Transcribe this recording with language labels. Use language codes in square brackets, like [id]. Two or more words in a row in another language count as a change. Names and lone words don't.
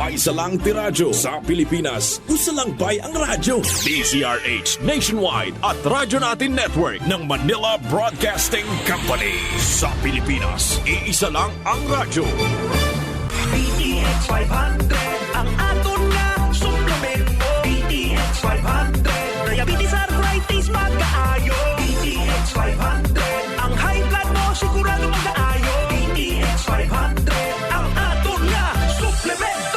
[tl] May isa lang tiradyo sa Pilipinas. [ceb] Usa lang bay ang radyo. [tl] DZRH Nationwide at Radyo Natin Network ng Manila Broadcasting Company. Sa Pilipinas, iisa lang ang radyo. [hil] DTX 500 ang aton nga suplemento. DTX 500 diabetes arthritis magkaayo. DTX 500 ang [en] high blood [hil] mo sigurado magkaayo. DTX 500 ang aton nga suplemento.